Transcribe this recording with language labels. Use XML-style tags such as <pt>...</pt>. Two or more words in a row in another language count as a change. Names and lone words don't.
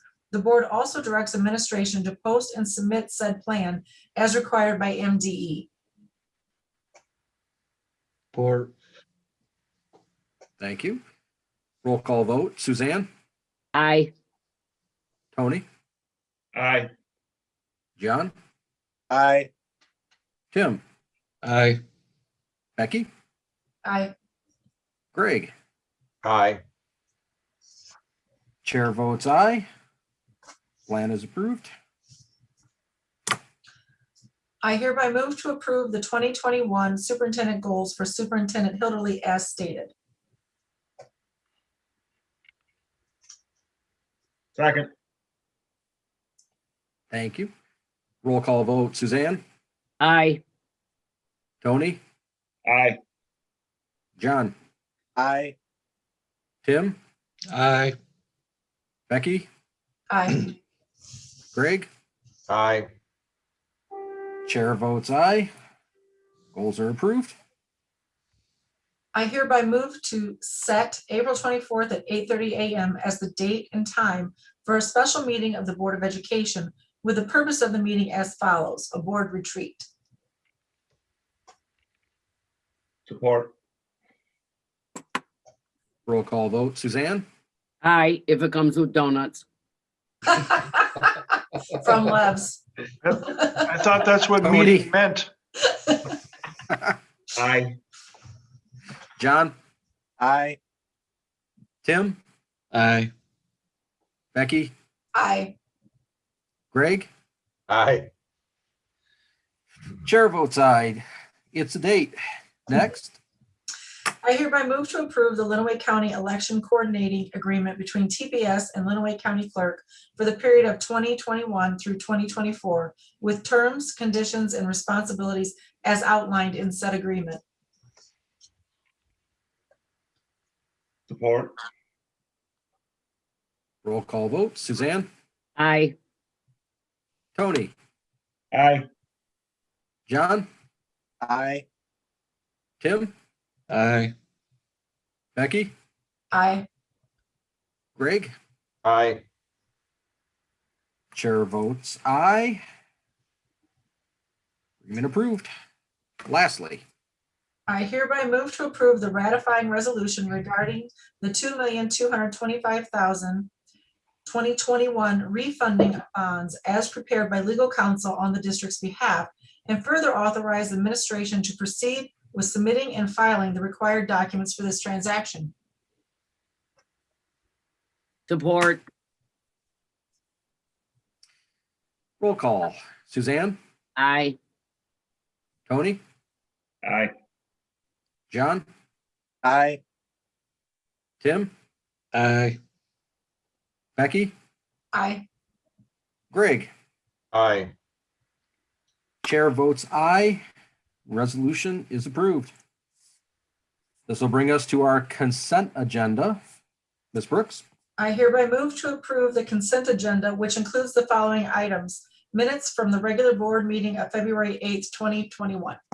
<en>The board also directs administration to post and submit said plan as required by MDE. Support. Thank you. Roll call vote. Suzanne, Aye. Tony, Aye. John, Aye. Tim, Aye. Becky, Aye. Greg. Aye. Chair votes aye. Plan is approved. I hereby move to approve the 2021 superintendent goals for Superintendent Hilderly as stated. Second. Thank you. Roll call vote. Suzanne, Aye. Tony, Aye. John, Aye. Tim, Aye. Becky, Aye. Greg. Aye. Chair votes aye. Goals are approved. I hereby move to set April 24th at 8:30 a.m. as the date and time for a special meeting of the Board of Education with the purpose of the meeting as follows: a board retreat. Support. Roll call vote. Suzanne, Aye, if it comes with donuts. From Levs. I thought that's what Tony. meeting meant. Aye. John, Aye. Tim, Aye. Becky, Aye. Greg. Aye. Chair votes aye. It's a date. Next. I hereby move to approve the Lenawee County Election Coordinating Agreement between TPS and Lenawee County Clerk for the period of 2021 through 2024 with terms, conditions, and responsibilities as outlined in said agreement. Support. Roll call vote. Suzanne, Aye. Tony, Aye. John, Aye. Tim, Aye. Becky, Aye. Greg. Aye. Chair votes aye. Agreement approved. Lastly, I hereby move to approve the ratifying resolution regarding the $2,225,000 2021 refunding bonds as prepared by legal counsel on the district's behalf, and further authorize administration to proceed with submitting and filing the required documents for this transaction. Support. roll call. Suzanne, Aye. Tony, Aye. John, Aye. Tim, Aye. Becky, Aye. Greg. Aye. Chair votes aye. Resolution is approved. This will bring us to our consent agenda. Ms. Brooks, I hereby move to approve the consent agenda, which includes the following items: minutes from the regular board meeting of February 8th, 2021.</en>